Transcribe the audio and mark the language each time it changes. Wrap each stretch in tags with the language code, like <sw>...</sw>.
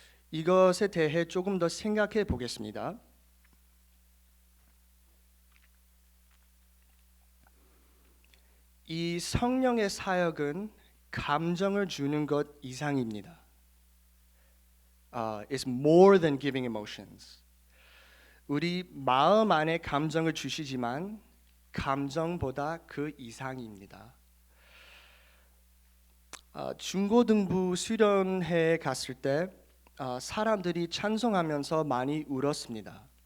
<ko>이것에 대해 조금 더 생각해 보겠습니다. 이 성령의 사역은 감정을 주는 것 이상입니다.</ko> <en>It's more than giving emotions.</en> <ko>우리 마음 안에 감정을 주시지만 감정보다 그 이상입니다. 중고등부 수련회에 갔을 때 사람들이 찬송하면서 많이 울었습니다.</ko>